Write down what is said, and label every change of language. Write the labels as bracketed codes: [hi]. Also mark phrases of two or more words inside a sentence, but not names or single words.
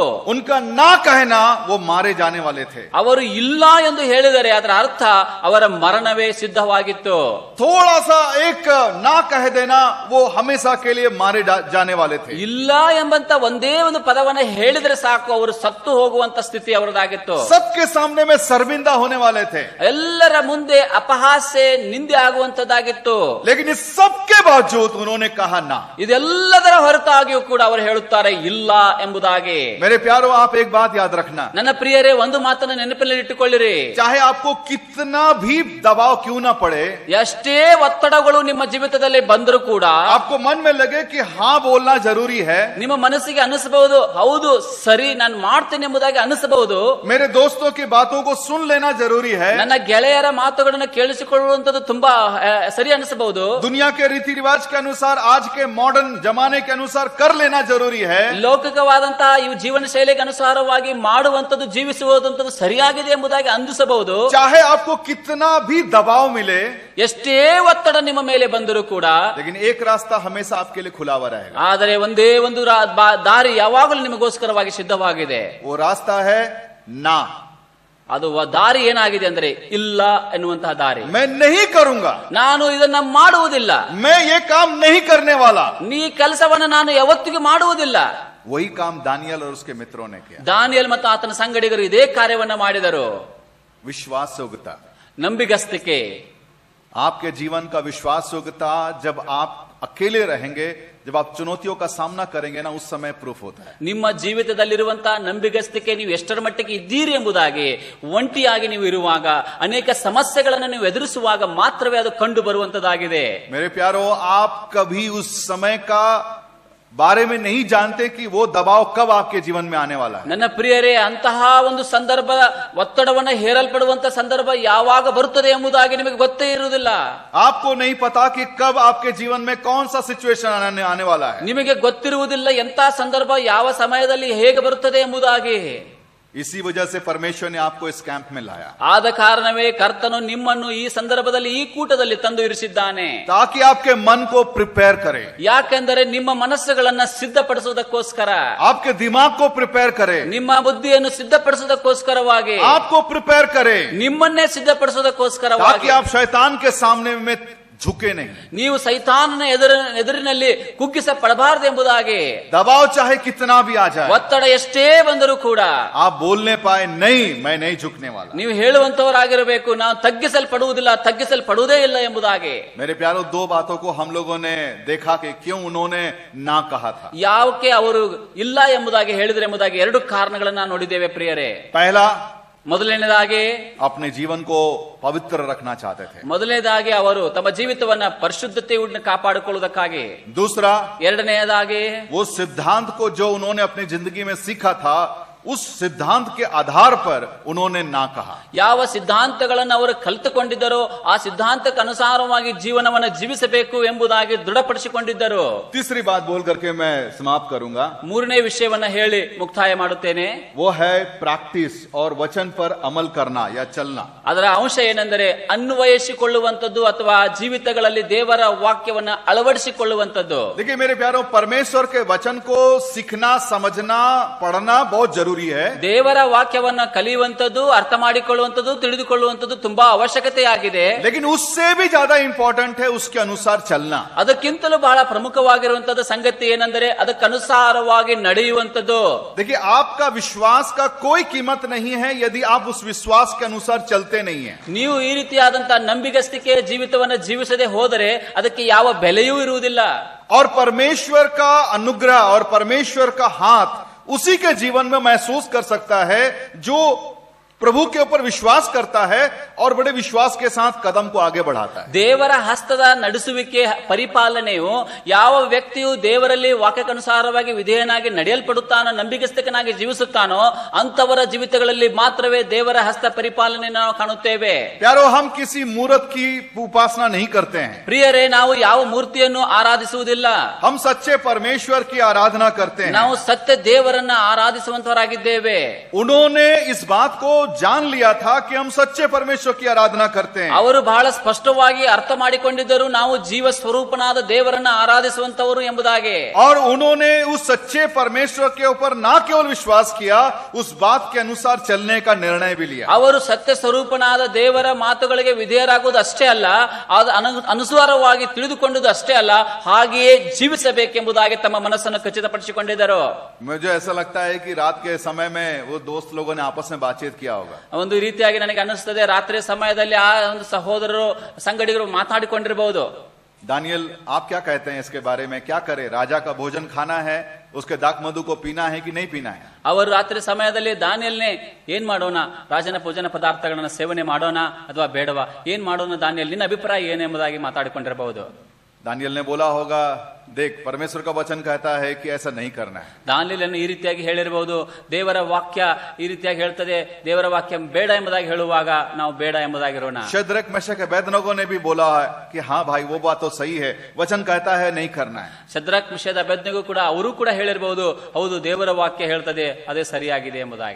[hi] उनका ना कहना वो मारे जाने वाले थे. [kn] ಅವರು ಇಲ್ಲ ಎಂದು ಹೇಳಿದರೆ ಅದರ ಅರ್ಥ ಅವರ ಮರಣವೇ ಸಿದ್ಧವಾಗಿತ್ತು. [hi] थोड़ा सा एक ना कह देना वो हमेशा के लिए मारे जाने वाले थे. [kn] ಇಲ್ಲ ಎಂಬಂತ ಒಂದೇ ಒಂದು ಪದವನ್ನ ಹೇಳಿದ್ರೆ ಸಾಕು, ಅವರು ಸತ್ತು ಹೋಗುವಂತ ಸ್ಥಿತಿ ಅವರದಾಗಿತ್ತು. [hi] सबके सामने में शर्मिंदा होने वाले थे. [kn] ಎಲ್ಲರ ಮುಂದೆ ಅಪಹಾಸ್ಯ ನಿಂದೆ ಆಗುವಂತದ್ದಾಗಿತ್ತು. [hi] लेकिन इस सब के बावजूद उन्होंने कहा ना. [kn] ಇದೆಲ್ಲದರ ಹೊರತಾಗಿಯೂ ಕೂಡ ಅವರು ಹೇಳುತ್ತಾರೆ ಇಲ್ಲ ಎಂಬುದಾಗಿ. [hi] मेरे प्यारों आप एक बात याद रखना, [kn] ನನ್ನ ಪ್ರಿಯರೇ, ಒಂದು ಮಾತನ್ನ ನೆನಪಿನಲ್ಲಿ ಇಟ್ಟುಕೊಳ್ಳಿರಿ. [hi] चाहे आपको कितना भी दबाव क्यों ना पड़े, [kn] ಎಷ್ಟೇ ಒತ್ತಡಗಳು ನಿಮ್ಮ ಜೀವಿತದಲ್ಲಿ ಬಂದರೂ ಕೂಡ [hi] आपको मन में लगे कि हाँ बोलना जरूरी है, [kn] ನಿಮ್ಮ ಮನಸ್ಸಿಗೆ ಅನಿಸಬಹುದು, ಹೌದು ಸರಿ ನಾನು ಮಾಡ್ತೇನೆ ಎಂಬುದಾಗಿ ಅನಿಸಬಹುದು. [hi] मेरे दोस्तों की बातों को सुन लेना जरूरी है, [kn] ನನ್ನ ಗೆಳೆಯರ ಮಾತುಗಳನ್ನು ಕೇಳಿಸಿಕೊಳ್ಳುವಂತದ್ದು ತುಂಬಾ ಸರಿ ಅನಿಸಬಹುದು. [hi] दुनिया के रीति रिवाज के अनुसार आज के मॉडर्न जमाने के अनुसार कर लेना जरूरी है, [kn] ಲೌಕಿಕವಾದಂತಹ ಈ ಜೀವನ ಶೈಲಿಗೆ ಅನುಸಾರವಾಗಿ ಮಾಡುವಂತದ್ದು ಜೀವಿಸುವಂತದ್ದು ಸರಿಯಾಗಿದೆ ಎಂಬುದಾಗಿ ಅಂದಿಸಬಹುದು. [hi] चाहे आपको कितना भी दबाव मिले, [kn] ಎಷ್ಟೇ ಒತ್ತಡ ನಿಮ್ಮ ಮೇಲೆ ಬಂದರೂ ಕೂಡ, [hi] लेकिन एक रास्ता हमेशा आपके लिए खुला हुआ रहेगा. [kn] ಆದರೆ ಒಂದೇ ಒಂದು ದಾರಿ ಯಾವಾಗಲೂ ನಿಮಗೋಸ್ಕರವಾಗಿ ಸಿದ್ಧವಾಗಿದೆ. [hi] वो रास्ता है ना. [kn] ಅದು ದಾರಿ ಏನಾಗಿದೆ ಅಂದ್ರೆ ಇಲ್ಲ ಎನ್ನುವಂತಹ ದಾರಿ. [hi] मैं नहीं करूंगा, [kn] ನಾನು ಇದನ್ನ ಮಾಡುವುದಿಲ್ಲ, [hi] मैं ये काम नहीं करने वाला. [kn] ನೀ ಕೆಲಸವನ್ನ ನಾನು ಯಾವತ್ತಿಗೂ ಮಾಡುವುದಿಲ್ಲ. [hi] वही काम दानियल और उसके मित्रों ने किया. [kn] ದಾನಿಯೇಲ್ ಮತ್ತು ಆತನ ಸಂಗಡಿಗರು ಇದೇ ಕಾರ್ಯವನ್ನ ಮಾಡಿದರು. [hi] विश्वास योग्यता, [kn] ನಂಬಿಗಸ್ತಿಕೆ. [hi] आपके जीवन का विश्वास योग्यता जब आप अकेले रहेंगे, जब आप चुनौतियों का सामना करेंगे ना, उस समय प्रूफ होता है. [kn] ನಿಮ್ಮ ಜೀವಿತದಲ್ಲಿರುವಂತಹ ನಂಬಿಗಸ್ತಿಕೆ ನೀವು ಎಷ್ಟರ ಮಟ್ಟಿಗೆ ಇದ್ದೀರಿ ಎಂಬುದಾಗಿ ಒಂಟಿಯಾಗಿ ನೀವು ಇರುವಾಗ, ಅನೇಕ ಸಮಸ್ಯೆಗಳನ್ನು ನೀವು ಎದುರಿಸುವಾಗ ಮಾತ್ರವೇ ಅದು ಕಂಡು ಬರುವಂತದ್ದಾಗಿದೆ. [hi] मेरे प्यारो, आप कभी उस समय का बारे में नहीं जानते कि वो दबाव कब आपके जीवन में आने वाला है. [kn] ನನ್ನ ಪ್ರಿಯರೇ, ಅಂತಹ ಒಂದು ಸಂದರ್ಭ, ಒತ್ತಡವನ್ನು ಹೇರಲ್ಪಡುವಂತ ಸಂದರ್ಭ ಯಾವಾಗ ಬರುತ್ತದೆ ಎಂಬುದಾಗಿ ನಿಮಗೆ ಗೊತ್ತೇ ಇರುವುದಿಲ್ಲ. [hi] आपको नहीं पता कि कब आपके जीवन में कौन सा सिचुएशन आने वाला है. [kn] ನಿಮಗೆ ಗೊತ್ತಿರುವುದಿಲ್ಲ ಎಂತಹ ಸಂದರ್ಭ ಯಾವ ಸಮಯದಲ್ಲಿ ಹೇಗೆ ಬರುತ್ತದೆ ಎಂಬುದಾಗಿ. [hi] इसी वजह से परमेश्वर ने आपको इस कैंप में लाया, [kn] ಆದ ಕಾರಣವೇ ಕರ್ತನು ನಿಮ್ಮನ್ನು ಈ ಸಂದರ್ಭದಲ್ಲಿ ಈ ಕೂಟದಲ್ಲಿ ತಂದು ಇರಿಸಿದ್ದಾನೆ, [hi] ताकि आपके मन को प्रिपेयर करे, [kn] ಯಾಕೆಂದರೆ ನಿಮ್ಮ ಮನಸ್ಸುಗಳನ್ನ ಸಿದ್ಧಪಡಿಸುವುದಕ್ಕೋಸ್ಕರ, [hi] आपके दिमाग को प्रिपेयर करे, [kn] ನಿಮ್ಮ ಬುದ್ಧಿಯನ್ನು ಸಿದ್ಧಪಡಿಸುವುದಕ್ಕೋಸ್ಕರವಾಗಿ, [hi] आपको प्रिपेयर करे, [kn] ನಿಮ್ಮನ್ನೇ ಸಿದ್ಧಪಡಿಸುವುದಕ್ಕೋಸ್ಕರವಾಗಿ, [hi] ताकि आप शैतान के सामने में झुके नहीं. [kn] ನೀವು ಸೈತಾನನ ಎದುರಿನಲ್ಲಿ ಕುಗ್ಗಿಸಪಡಬಾರದು ಎಂಬುದಾಗಿ. [hi] दबाव चाहे कितना भी आ जाए, [kn] ಒತ್ತಡ ಎಷ್ಟೇ ಬಂದರೂ ಕೂಡ [hi] आप बोलने पाए नहीं, मैं नहीं झुकने वाला. [kn] ನೀವು ಹೇಳುವಂತವರಾಗಿರಬೇಕು, ನಾವು ತಗ್ಗಿಸಲ್ಪಡುವುದೇ ಇಲ್ಲ ಎಂಬುದಾಗಿ. [hi] मेरे प्यारों, दो बातों को हम लोगों ने देखा कि क्यों उन्होंने ना कहा था. [kn] ಯಾವಕ್ಕೆ ಅವರು ಇಲ್ಲ ಎಂಬುದಾಗಿ ಹೇಳಿದ್ರೆ ಎಂಬುದಾಗಿ ಎರಡು ಕಾರಣಗಳನ್ನ ನೋಡಿದ್ದೇವೆ ಪ್ರಿಯರೇ. [hi] पहला, [kn] ಮೊದಲನೇದಾಗಿ [hi] अपने जीवन को पवित्र रखना चाहते थे. [kn] ಮೊದಲನೇದಾಗಿ ಅವರು ತಮ್ಮ ಜೀವಿತವನ್ನ ಪರಿಶುದ್ಧತೆಯನ್ನು ಕಾಪಾಡಿಕೊಳ್ಳುವುದಕ್ಕಾಗಿ. [hi] दूसरा, [kn] ಎರಡನೆಯದಾಗಿ [hi] वो सिद्धांत को जो उन्होंने अपनी जिंदगी में सीखा था उस सिद्धांत के आधार पर उन्होंने ना कहा। [kn] ಯಾವ ಸಿದ್ಧಾಂತಗಳನ್ನು ಅವರು ಕಲಿತುಕೊಂಡಿದ್ದರೋ ಆ ಸಿದ್ಧಾಂತಕ್ಕೆ ಅನುಸಾರವಾಗಿ ಜೀವನವನ್ನು ಜೀವಿಸಬೇಕು ಎಂಬುದಾಗಿ ದೃಢಪಡಿಸಿಕೊಂಡಿದ್ದರು. [hi] तीसरी बात बोल करके मैं समाप्त करूंगा. [kn] ಮೂರನೇ ವಿಷಯವನ್ನ ಹೇಳಿ ಮುಕ್ತಾಯ ಮಾಡುತ್ತೇನೆ. [hi] वो है प्रैक्टिस और वचन पर अमल करना या चलना. [kn] ಅದರ ಅಂಶ ಏನೆಂದರೆ ಅನ್ವಯಿಸಿಕೊಳ್ಳುವಂತದ್ದು ಅಥವಾ ಜೀವಿತಗಳಲ್ಲಿ ದೇವರ ವಾಕ್ಯವನ್ನ ಅಳವಡಿಸಿಕೊಳ್ಳುವಂತದ್ದು. [hi] देखिए मेरे प्यारों, परमेश्वर के वचन को सीखना, समझना, पढ़ना बहुत जरूरी है. [kn] ದೇವರ ವಾಕ್ಯವನ್ನ ಕಲಿಯುವಂತದ್ದು, ಅರ್ಥ ಮಾಡಿಕೊಳ್ಳುವಂತದ್ದು, ತಿಳಿದುಕೊಳ್ಳುವಂತದ್ದು ತುಂಬಾ ಅವಶ್ಯಕತೆಯಾಗಿದೆ. [hi] लेकिन उससे भी ज्यादा इंपॉर्टेंट है उसके अनुसार चलना. [kn] ಅದಕ್ಕಿಂತಲೂ ಬಹಳ ಪ್ರಮುಖವಾಗಿರುವಂತದ್ದು ಸಂಗತಿ ಏನೆಂದರೆ ಅದಕ್ಕನುಸಾರವಾಗಿ ನಡೆಯುವಂತದ್ದು. [hi] देखिए आपका विश्वास का कोई कीमत नहीं है यदि आप उस विश्वास के अनुसार चलते नहीं है. [kn] ನೀವು ಈ ರೀತಿಯಾದಂತಹ ನಂಬಿಗಸ್ತಿಕೆ ಜೀವಿತವನ್ನ ಜೀವಿಸದೆ ಹೋದರೆ ಅದಕ್ಕೆ ಯಾವ ಬೆಲೆಯೂ ಇರುವುದಿಲ್ಲ. [hi] और परमेश्वर का अनुग्रह और परमेश्वर का हाथ उसी के जीवन में महसूस कर सकता है जो प्रभु के ऊपर विश्वास करता है और बड़े विश्वास के साथ कदम को आगे बढ़ाता है. [kn] ದೇವರ ಹಸ್ತದ ನಡೆಸುವಿಕೆ ಪರಿಪಾಲನೆಯು ಯಾವ ವ್ಯಕ್ತಿಯು ದೇವರಲ್ಲಿ ವಾಕ್ಯಕ್ಕನುಸಾರವಾಗಿ ವಿಧೇಯನಾಗಿ ನಡೆಯಲ್ಪಡುತ್ತಾನೋ, ನಂಬಿಗಸ್ತಕನಾಗಿ ಜೀವಿಸುತ್ತಾನೋ ಅಂತವರ ಜೀವಿತಗಳಲ್ಲಿ ಮಾತ್ರವೇ ದೇವರ ಹಸ್ತ ಪರಿಪಾಲನೆ ನಾವು ಕಾಣುತ್ತೇವೆ. [hi] प्यारो, हम किसी मूर्त की उपासना नहीं करते हैं. [kn] ಪ್ರಿಯರೇ, ನಾವು ಯಾವ ಮೂರ್ತಿಯನ್ನು ಆರಾಧಿಸುವುದಿಲ್ಲ. [hi] हम सच्चे परमेश्वर की आराधना करते हैं. [kn] ನಾವು ಸತ್ಯ ದೇವರನ್ನ ಆರಾಧಿಸುವಂತವರಾಗಿದ್ದೇವೆ. [hi] उन्होंने इस बात को जान लिया था कि हम सच्चे परमेश्वर की आराधना करते हैं. [kn] ಅವರು ಬಹಳ ಸ್ಪಷ್ಟವಾಗಿ ಅರ್ಥ ಮಾಡಿಕೊಂಡಿದ್ದರು ನಾವು ಜೀವ ಸ್ವರೂಪನಾದ ದೇವರನ್ನ ಆರಾಧಿಸುವಂತವರು ಎಂಬುದಾಗಿ. [hi] और उन्होंने उस सच्चे परमेश्वर के ऊपर ना केवल विश्वास किया, उस बात के अनुसार चलने का निर्णय भी लिया. [kn] ಅವರು ಸತ್ಯ ಸ್ವರೂಪನಾದ ದೇವರ ಮಾತುಗಳಿಗೆ ವಿಧೇಯರಾಗುವುದು ಅಷ್ಟೇ ಅಲ್ಲ, ಅದು ಅನುಸಾರವಾಗಿ ತಿಳಿದುಕೊಂಡುದು ಅಷ್ಟೇ ಅಲ್ಲ, ಹಾಗೆಯೇ ಜೀವಿಸಬೇಕೆಂಬುದಾಗಿ ತಮ್ಮ ಮನಸ್ಸನ್ನು ಖಚಿತಪಡಿಸಿಕೊಂಡಿದ್ದರು. [hi] मुझे ऐसा लगता है कि रात के समय में वो दोस्त लोगों ने आपस में बातचीत किया होगा. [kn] ಒಂದು ರೀತಿಯಾಗಿ ನನಗೆ ಅನಿಸ್ತದೆ ರಾತ್ರಿ ಸಮಯದಲ್ಲಿ ಆ ಒಂದು ಸಹೋದರರು ಸಂಗಡಿಗರು ಮಾತಾಡಿಕೊಂಡಿರಬಹುದು. [hi] दानियल, आप क्या कहते हैं इसके बारे में? क्या करे? राजा का भोजन खाना है, उसके दाक मधु को पीना है कि नहीं पीना है? [kn] ಅವರು ರಾತ್ರಿ ಸಮಯದಲ್ಲಿ ದಾನಿಯಲ್ನೇ ಏನ್ ಮಾಡೋಣ, ರಾಜನ ಭೋಜನ ಪದಾರ್ಥಗಳನ್ನ ಸೇವನೆ ಮಾಡೋಣ ಅಥವಾ ಬೇಡವಾ, ಏನ್ ಮಾಡೋಣ ದಾನಿಯಲ್, ನಿನ್ನ ಅಭಿಪ್ರಾಯ ಏನೆಂಬುದಾಗಿ ಮಾತಾಡಿಕೊಂಡಿರಬಹುದು. [hi] दानियल ने बोला होगा, देख परमेश्वर का वचन कहता है कि ऐसा नहीं करना है. [kn] ದಾನಿಯೇಲನು ಈ ರೀತಿಯಾಗಿ ಹೇಳಿರಬಹುದು, ದೇವರ ವಾಕ್ಯ ಈ ರೀತಿಯಾಗಿ ಹೇಳ್ತದೆ, ದೇವರ ವಾಕ್ಯ ಬೇಡ ಎಂಬುದಾಗಿ ಹೇಳುವಾಗ ನಾವು ಬೇಡ ಎಂಬುದಾಗಿರೋಣ. [hi] शद्रक, मेशक, अबेदनगो ने भी बोला है कि हाँ भाई वो बात तो सही है, वचन कहता है नहीं करना है. [kn] ಶದ್ರಕ್, ಮಿಶಕ್, ಅಬೇದ್ನೆಗೋ ಕೂಡ ಅವರು ಕೂಡ ಹೇಳಿರಬಹುದು, ಹೌದು ದೇವರ ವಾಕ್ಯ ಹೇಳ್ತದೆ, ಅದೇ ಸರಿಯಾಗಿದೆ ಎಂಬುದಾಗಿ.